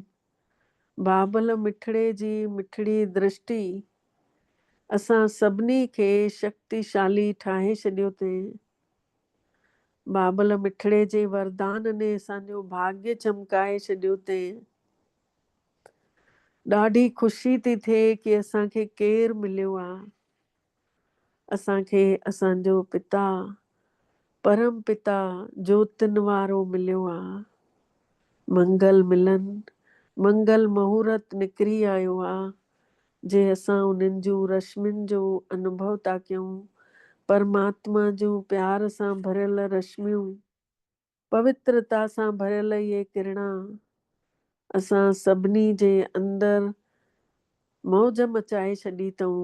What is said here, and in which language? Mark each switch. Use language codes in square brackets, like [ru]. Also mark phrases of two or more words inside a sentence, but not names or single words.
[sd] बाबल मिठड़े जी मिठड़ी दृष्टि असां सभिनी खे शक्तिशाली ठाहे छॾियो अथई। बाबल मिठड़े जे वरदान ने असांजो भाग्य चमकाए छॾियो अथई। ॾाढी ख़ुशी थी थिए कि असांखे केरु मिलियो आहे। असांखे असांजो पिता परम पिता ज्योतिन वारो मिलियो आहे। मंगल मिलन मंगल मुहूर्त निकिरी आयो आहे जे असां उन्हनि जूं रश्मियुनि जो अनुभव था कयूं। परमात्मा जूं प्यार सां भरियल रश्मियूं पवित्रता सां भरियल इहे किरणा असां सभिनी जे अंदरि मौज मचाए छॾी अथऊं।